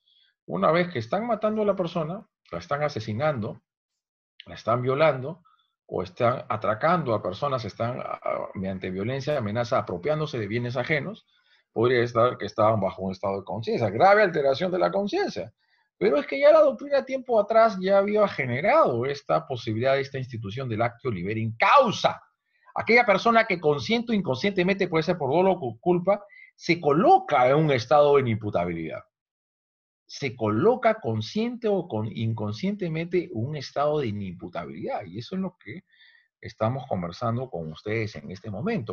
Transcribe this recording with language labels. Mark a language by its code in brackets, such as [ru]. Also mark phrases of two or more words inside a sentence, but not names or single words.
[es] Una vez que están matando a la persona, la están asesinando, la están violando o están atracando a personas, están mediante violencia, amenaza, apropiándose de bienes ajenos, podría estar que estaban bajo un estado de conciencia, grave alteración de la conciencia. Pero es que ya la doctrina tiempo atrás ya había generado esta posibilidad, esta institución del [la] actio libere in causa. [es] Aquella persona que consciente o inconscientemente, puede ser por dolo o culpa, se coloca en un estado de inimputabilidad. Se coloca consciente o inconscientemente un estado de inimputabilidad. Y eso es lo que estamos conversando con ustedes en este momento.